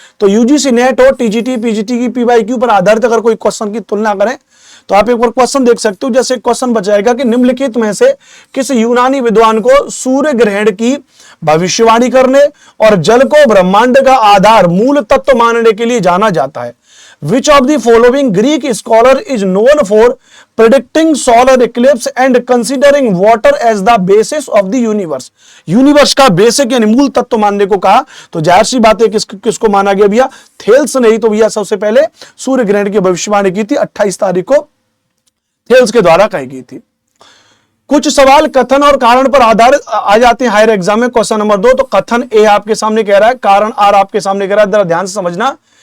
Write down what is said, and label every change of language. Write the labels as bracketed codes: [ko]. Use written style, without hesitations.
[hi] तो UGC net हो, TGT, PGT की पीवाईक्यू पर आधारित अगर कोई क्वेश्चन की तुलना करें तो आप एक बार क्वेश्चन देख सकते हो। जैसे क्वेश्चन बचाएगा कि निम्नलिखित में से किस यूनानी विद्वान को सूर्य ग्रहण की भविष्यवाणी करने और जल को ब्रह्मांड का आधार मूल तत्व मानने के लिए जाना जाता है। [en] Which of the following Greek scholar is known for predicting solar eclipse and considering water as the basis of the universe? [hi] Universe का बेसिक यानी मूल तत्व मानने को कहा, तो जाहिर सी बात है किसको माना गया भैया, थेल्स नहीं तो भैया सबसे पहले सूर्य ग्रहण की भविष्यवाणी की थी 28 तारीख को थेल्स के द्वारा कही गई थी। कुछ सवाल कथन और कारण पर आधारित आ जाते हैं हायर एग्जाम में। क्वेश्चन नंबर 2, तो कथन ए आपके सामने कह रहा है, कारण आर आपके सामने कह रहा है। जरा ध्यान से समझना,